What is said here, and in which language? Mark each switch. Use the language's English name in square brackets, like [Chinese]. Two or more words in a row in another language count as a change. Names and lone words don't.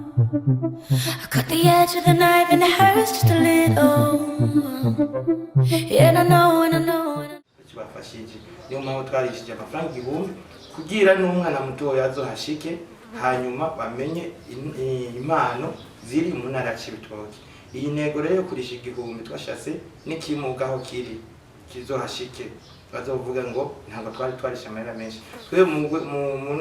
[English] I cut the edge of the knife and it hurts just a little. And I know, and I know. [Rundi] Bafashije niyo mpamvu twarishije amafaranga 1000 kugira n'umwana mutoya azohashike hanyuma bamenye impano ziri mu ntara y'Ibitoki. Iyi ntego rero kurisha 1000 twashatse n'ikimugaho kiri kizohashike bazovuga ngo ntabwo twarisha amahera menshi twe mu